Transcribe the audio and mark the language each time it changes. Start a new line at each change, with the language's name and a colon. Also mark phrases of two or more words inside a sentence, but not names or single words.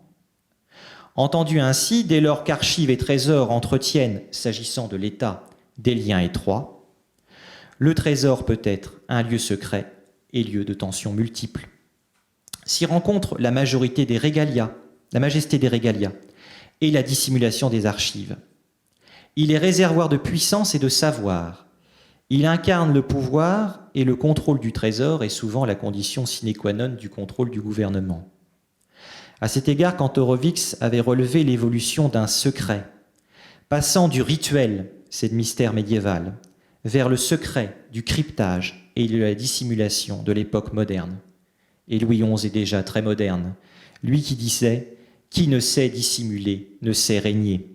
French: Entendu ainsi, dès lors qu'archives et trésors entretiennent, s'agissant de l'État, des liens étroits, le trésor peut être un lieu secret et lieu de tensions multiples. S'y rencontre la majesté des régalias et la dissimulation des archives. Il est réservoir de puissance et de savoir. Il incarne le pouvoir et le contrôle du trésor est souvent la condition
Latin: sine qua non
French: du contrôle du gouvernement. À cet égard, Kantorowicz avait relevé l'évolution d'un secret, passant du rituel, c'est le mystère médiéval, vers le secret du cryptage et de la dissimulation de l'époque moderne. Et Louis XI est déjà très moderne, lui qui disait « Qui ne sait dissimuler ne sait régner ».